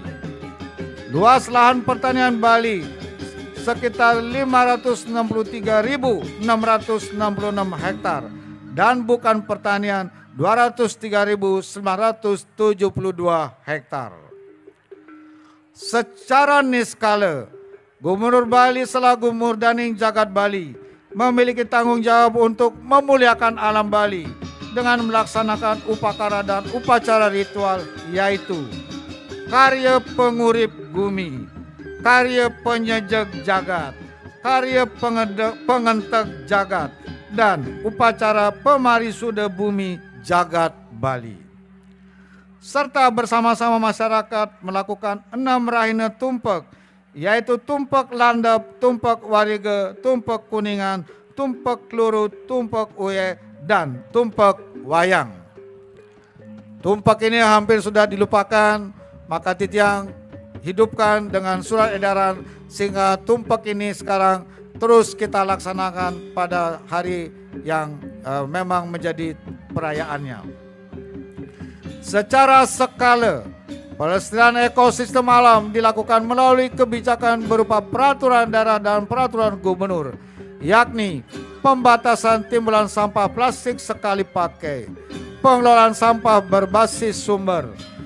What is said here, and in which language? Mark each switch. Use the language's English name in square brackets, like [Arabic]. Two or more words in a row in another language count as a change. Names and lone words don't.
[Indonesian] Luas lahan pertanian Bali sekitar 563.666 hektar dan bukan pertanian 203.972 hektar. Secara niskala, Gubernur Bali selaku Murdaning Jagat Bali memiliki tanggung jawab untuk memuliakan alam Bali dengan melaksanakan upakara dan upacara ritual, yaitu karya pengurip bumi, karya penyejeg jagat, karya pengenteg jagat, dan upacara pemarisuda bumi jagat Bali. Serta bersama-sama masyarakat melakukan 6 rahina tumpek, yaitu tumpek landap, tumpek warige, tumpek kuningan, tumpek keluru, tumpek uye, dan tumpek wayang. Tumpek ini hampir sudah dilupakan, maka Titiang hidupkan dengan surat edaran sehingga tumpek ini sekarang terus kita laksanakan pada hari yang memang menjadi perayaannya. Secara skala, pelestarian ekosistem alam dilakukan melalui kebijakan berupa peraturan daerah dan peraturan gubernur, yakni pembatasan timbulan sampah plastik sekali pakai, pengelolaan sampah berbasis sumber,